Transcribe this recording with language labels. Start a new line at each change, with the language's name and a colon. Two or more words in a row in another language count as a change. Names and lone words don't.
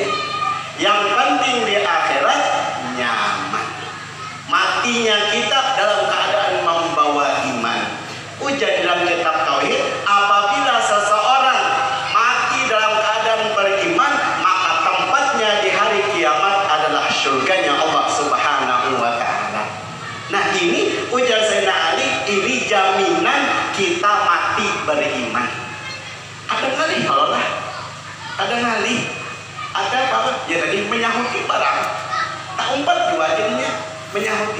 Indonesian: Yang penting di akhirat nyaman. Matinya kita dalam keadaan membawa iman. Ujar dalam kitab tauhid, apabila seseorang mati dalam keadaan beriman, maka tempatnya di hari kiamat adalah surganya Allah
Arabic: Subhanahu wa taala.
Indonesian: Nah, ini ujar Sayyidina Ali, ini jaminan kita mati beriman. Ada kali kalau lah, ada kali. Ada apa?
Banjar: Ya tadi menyahuti barang. Tak umpat dua jadinya menyahuti.